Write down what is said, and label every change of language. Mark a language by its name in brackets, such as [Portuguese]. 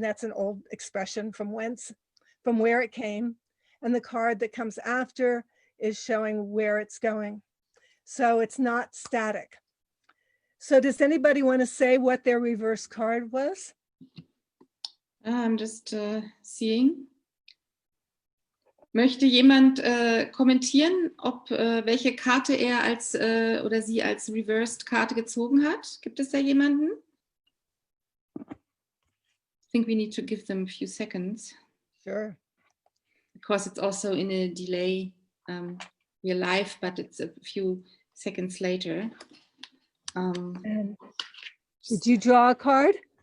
[English] That's an old expression, from where it came. And the card that comes after is showing where it's going. So it's not static. So does anybody want to say what their reverse card was? I'm just seeing. [German] Möchte jemand kommentieren, ob welche Karte er als oder sie als reversed Karte gezogen hat? Gibt es da jemanden? [English] I think we need to give them a few seconds. Sure. Because it's also in a delay. We're live, but it's a few seconds later. And did you draw a card?